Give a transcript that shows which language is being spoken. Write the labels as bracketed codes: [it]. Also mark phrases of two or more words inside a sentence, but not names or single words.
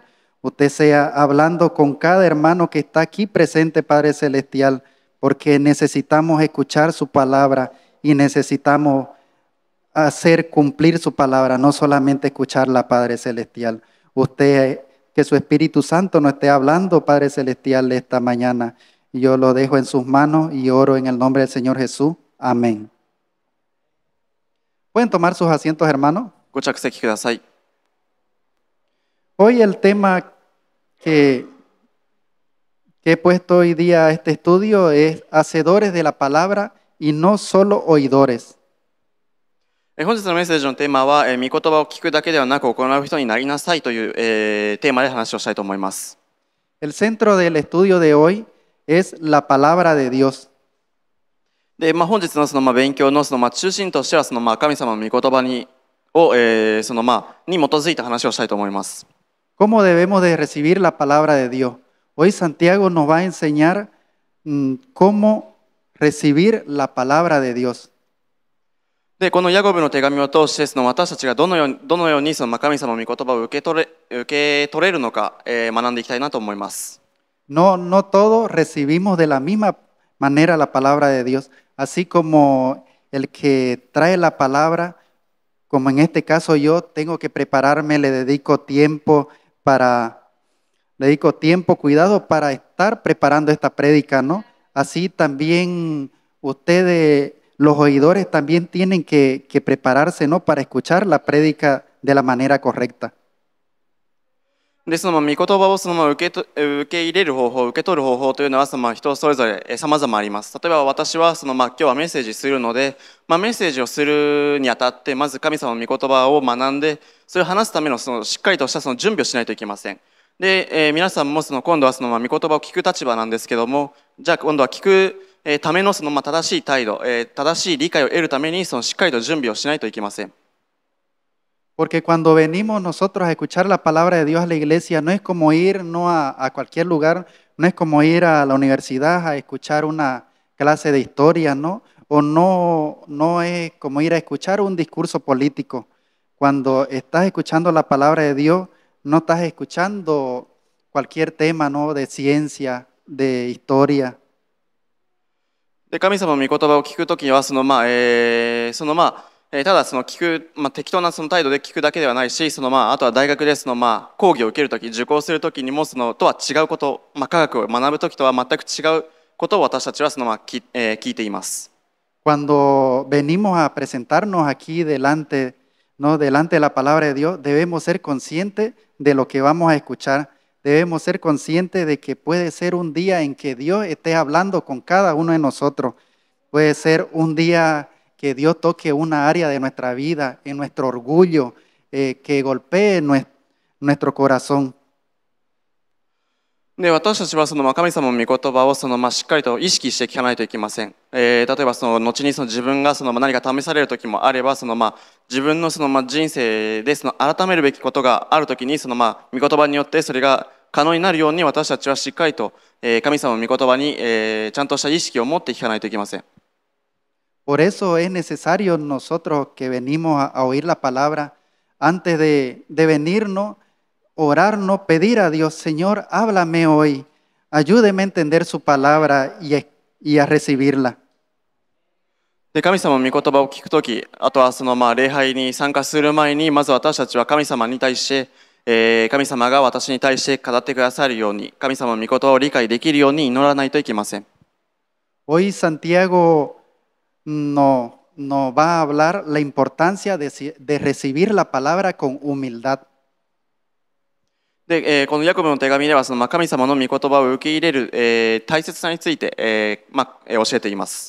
[es] Usted sea hablando con cada hermano que está aquí presente, Padre Celestial, porque necesitamos escuchar su palabra y necesitamos hacer cumplir su palabra, no solamente escucharla, Padre Celestial. Usted, que su Espíritu Santo nos esté hablando, Padre Celestial, esta mañana. Yo lo dejo en sus manos y oro en el nombre del Señor Jesús. Amén. ¿Pueden tomar sus asientos, hermanos? [ja] ご着席ください。 [es] Hoy el tema que he puesto hoy día a este estudio es hacedores de la palabra y no solo oidores. [ja] 本日のメッセージのテーマは、御言葉を聞くだけではなく行う人になりなさいという、テーマで話をしたいと思います。 [es] El centro del estudio de hoy es la palabra de Dios. [ja] で、本日の勉強の中心としては神様の御言葉に基づいた話をしたいと思います。 [es] ¿Cómo debemos de recibir la palabra de Dios? Hoy Santiago nos va a enseñar cómo recibir la palabra de Dios. [ja] で、このヤコブの手紙を通して私たちがどのように神様の御言葉を受け取れるのか、学んでいきたいなと思います。 [es] No todos recibimos de la misma manera la palabra de Dios, así como el que trae la palabra, como en este caso yo tengo que prepararme, le dedico tiempo, cuidado para estar preparando esta prédica, ¿no? Así también ustedes, los oidores, también tienen que prepararse, ¿no? Para escuchar la prédica de la manera correcta. [ja] で、御言葉を受け入れる方法、受け取る方法というのは人それぞれ様々あります。例えば私は今日はメッセージするので、メッセージをするにあたってまず神様の御言葉を学んで、それを話すためのしっかりとした準備をしないといけません。で、皆さんも今度は御言葉を聞く立場なんですけども、じゃあ今度は聞くための正しい態度、正しい理解を得るためにしっかりと準備をしないといけません。 [es] Porque cuando venimos nosotros a escuchar la palabra de Dios a la iglesia, no es como ir no a cualquier lugar, no es como ir a la universidad a escuchar una clase de historia, ¿no? O no es como ir a escuchar un discurso político. Cuando estás escuchando la palabra de Dios, no estás escuchando cualquier tema, ¿no? De ciencia, de historia. [ja] で、神様の御言葉を聞くときにはただ聞く、適当な態度で聞くだけではないし、あとは大学で講義を受けるとき、受講するときにもとは違うこと、科学を学ぶときとは全く違うことを私たちは聞いています。 [es] Cuando venimos a presentarnos aquí delante, ¿no? Delante de la palabra de Dios, debemos ser conscientes de lo que vamos a escuchar. Debemos ser conscientes de que puede ser un día en que Dios esté hablando con cada uno de nosotros. Puede ser un día que Dios toque una área de nuestra vida, en nuestro orgullo, que golpee nuestro corazón. [ja] で、私たちは神様の御言葉をしっかりと意識して聞かないといけません。例えば後に自分が何か試される時もあれば、自分の人生で改めるべきことがある時に御言葉によってそれが可能になるように、私たちはしっかりと神様の御言葉にちゃんとした意識を持って聞かないといけません。 [es] Por eso es necesario nosotros que venimos a oír la palabra, antes de venirnos, orarnos, pedir a Dios, Señor, háblame hoy, ayúdeme a entender su palabra y a recibirla. [ja] で、神様の御言葉を聞くとき、あとは礼拝に参加する前に、まず私たちは神様に対して、神様が私に対して語ってくださるように、神様の御言葉を理解できるように祈らないといけません。 [es] Hoy Santiago nos va a hablar la importancia de recibir la palabra con humildad. [ja] で、このヤコブの手紙では神様の御言葉を受け入れる、大切さについて、教えています。